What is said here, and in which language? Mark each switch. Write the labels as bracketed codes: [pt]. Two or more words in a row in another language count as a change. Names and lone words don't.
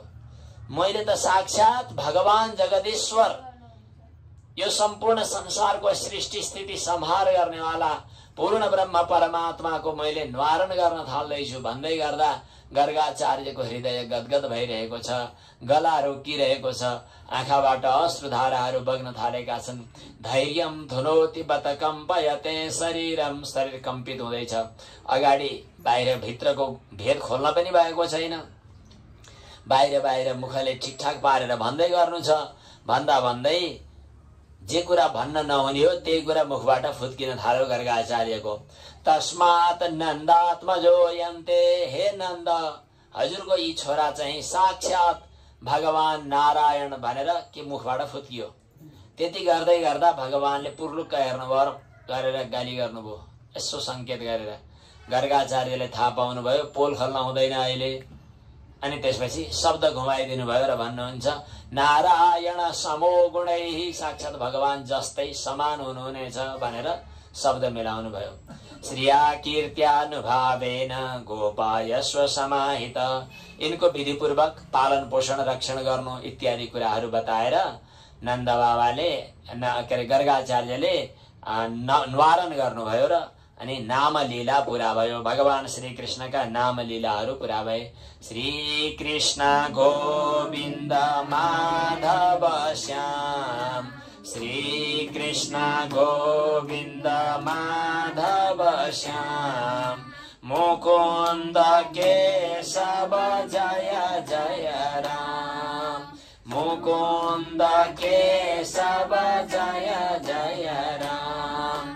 [ne] मैले त साक्षात भगवान जगदीश्वर, यो सम्पूर्ण संसारको सृष्टि स्थिति संहार गर्नेवाला पूर्ण ब्रह्म परमात्माको मैले निवारण गर्न थाल्दैछु भन्दै गर्दा गर्गाचार्यको हृदय गदगद भइरहेको छ, गला रोकिरहेको छ, आँखाबाट अश्रुधाराहरू बग्न थालेका छन्। [sa] धैर्यम धुनोति बत कम्पयते शरीरम, [ne] शरीर कम्पित हुँदैछ। अगाडि बाहिर भित्रको भेद खोल्न पनि भएको छैन। बाहिर बाहिर मुखले ठिकठाक पारेर भन्दै गर्नु छ, भन्दा भन्दै जे कुरा भन्न नहुने हो त्यही कुरा मुखबाट फुत्किन थाल्यो गर्गाचार्यको। [sa] तस्मात् नन्दात्मजो यन्ते, [ne] हे नन्द, हजुरको यी छोरा चाहिँ साक्षात भगवान नारायण भनेर के मुखबाट फुत्कियो। त्यति गर्दै गर्दा भगवानले पुर्लुक्क हेर्नुभयो गरेर गाली गर्नुभयो, यसो संकेत गरेर। गर्गाचार्यले थाहा पाउनुभयो पोल खोल्न हुँदैन अहिले। अनि त्यसपछि शब्द घुमाइदिनु भयो र भन्नुहुन्छ [sa] नारायण समो गुणैः, [ne] साक्षात भगवान जस्तै समान हुनुहुनेछ भनेर शब्द मिलाउनु भयो। [sa] श्रिया कीर्त्यानुभावेन गोपायस्व समाहित, [ne] यिनको विधिपूर्वक पालन पोषण रक्षण गर्नु इत्यादि कुराहरू बताएर नन्द बाबाले गर्गाचार्यले निवारण गर्नुभयो र अनि नाम लीला पूरा भयो। भगवान श्री कृष्णका नाम लीलाहरू पूरा भए। श्री कृष्ण गोविन्द माधव श्याम, श्री कृष्ण गोविन्द माधव श्याम, मुकुन्द केशव जय जय राम, मुकुन्द केशव जय जय राम।